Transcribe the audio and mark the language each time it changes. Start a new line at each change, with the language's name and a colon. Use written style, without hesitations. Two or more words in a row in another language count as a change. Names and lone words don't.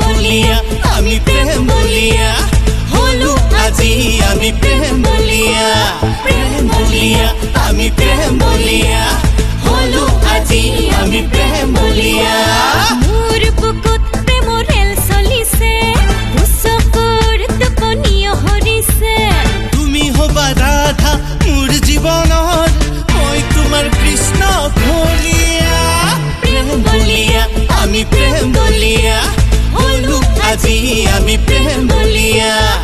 Bangla: বলিয়া আমি প্রেম বলিয়া হলো আজি আমি প্রেম বলিয়া আমি প্রেম বলিয়া হলো আজি আমি প্রেম বলিয়া
Assamese: মোর বুকুত প্রেমৰ ৰেল চলিছে চকুৰ টোপনিও হৰিছে তুমি হবা ৰাধা মোৰ জীৱনৰ মই তোমাৰ কৃষ্ণ বলিয়া
Bangla: প্রেম বলিয়া আমি প্রেম বলিয়া হলো আজি আমি প্রেম বলিয়া